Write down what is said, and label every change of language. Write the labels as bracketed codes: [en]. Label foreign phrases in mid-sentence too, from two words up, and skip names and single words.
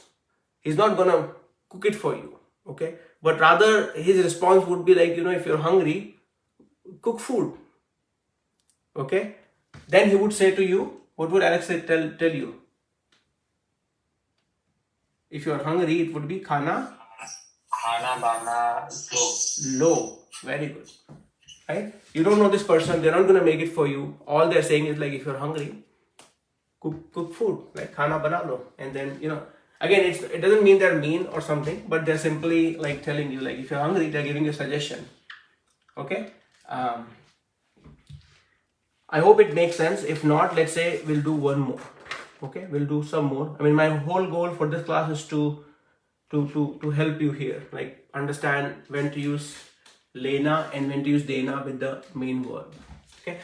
[en] He's not gonna cook it for you, okay, but rather his response would be like, if you're hungry, cook food, okay. Then he would say to you, what would Alex say, tell you? If you're hungry, it would be khana [hi] bana lo. [en] Very good, right? You don't know this person, they're not gonna make it for you. All they're saying is, like, if you're hungry, cook food, like [hi] khana bana lo. [en] And then, again, it doesn't mean they're mean or something, but they're simply like telling you, like, if you're hungry, they're giving you a suggestion, okay. I hope it makes sense. If not, let's say we'll do one more, okay, we'll do some more. I mean, my whole goal for this class is to help you here, like, understand when to use Lena and when to use Dena with the main verb, okay.